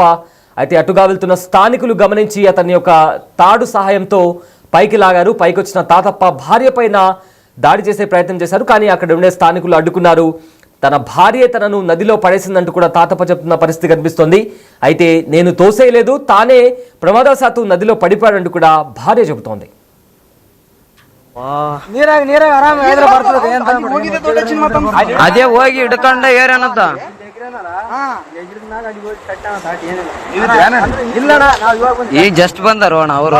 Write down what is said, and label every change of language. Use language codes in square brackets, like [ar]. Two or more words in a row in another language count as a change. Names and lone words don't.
[te] అయితే అటుగా వెళ్తున్న స్థానికులు గమనించి అతని యొక్క తాడు సహాయంతో పైకి లాగారు. పైకి వచ్చిన తాతప్ప భార్య పైన దాడి చేసే ప్రయత్నం చేశారు. కానీ అక్కడ ఉండే స్థానికులు అడ్డుకున్నారు. తన భార్య తనను నదిలో పడేసిందంటూ కూడా తాతప్ప చెప్తున్న పరిస్థితి కనిపిస్తోంది. అయితే నేను తోసేయలేదు, తానే ప్రమాదవశాత్తు నదిలో పడిపోయాడంటూ కూడా భార్య చెబుతోంది. [kn] ಅದೇ ಹೋಗಿ ಹಿಡ್ಕೊಂಡ ಏರೇನಂತ ಈಗ ಜಸ್ಟ್ ಬಂದಾರ ಅಣ್ಣ ಅವರು.